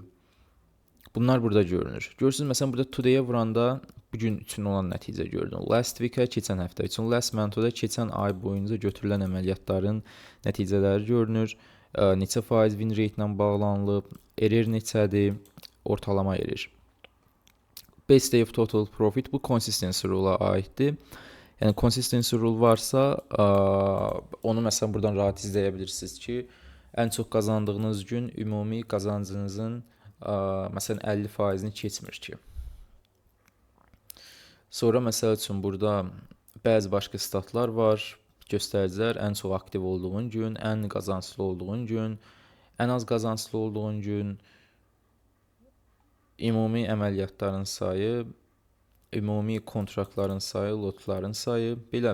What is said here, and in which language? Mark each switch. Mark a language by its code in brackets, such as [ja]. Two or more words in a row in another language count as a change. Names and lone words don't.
[az] Bunlar burada görünür. Görürsünüz, məsələn, burada today-ə vuranda bugün üçün olan nəticə gördüm. [en] Last week- [az] ə, keçən həftə üçün, [en] last month- [az] da keçən ay boyunca götürülən əməliyyatların nəticələri görünür. Neçə faiz [en] win rate [az] ilə bağlanılıb, error neçədir, ortalama error. [en] Best day of total profit bu consistency rule-a aiddir. [az] Yəni [en] consistency rule [az] varsa, onu məsələn buradan rahat izləyə bilirsiniz ki, ən çox qazandığınız gün ümumi qazancınızın məsələn 50%-ni keçmir ki. Sonra məsəl üçün burada bəzi başqa statlar var, göstəricilər, ən çox aktiv olduğun gün, ən qazanclı olduğun gün, ən az qazanclı olduğun gün, ümumi əməliyyatların sayı, ümumi kontraktların sayı, lotların sayı, belə.